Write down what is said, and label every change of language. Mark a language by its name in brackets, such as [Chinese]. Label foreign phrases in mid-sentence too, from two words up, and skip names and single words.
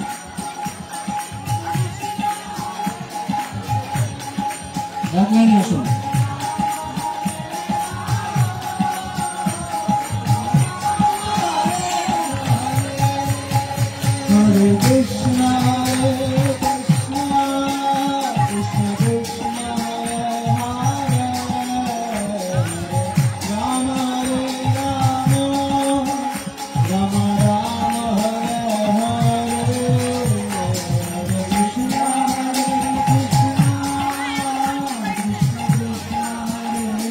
[Bangla] এক লাইনে আসুন। [Sanskrit] হরে কৃষ্ণ হরে কৃষ্ণ কৃষ্ণ কৃষ্ণ হরে হরে, রাম হরে রাম রাম রাম হরে হরে, হরে কৃষ্ণ হরে কৃষ্ণ কৃষ্ণ কৃষ্ণ হরে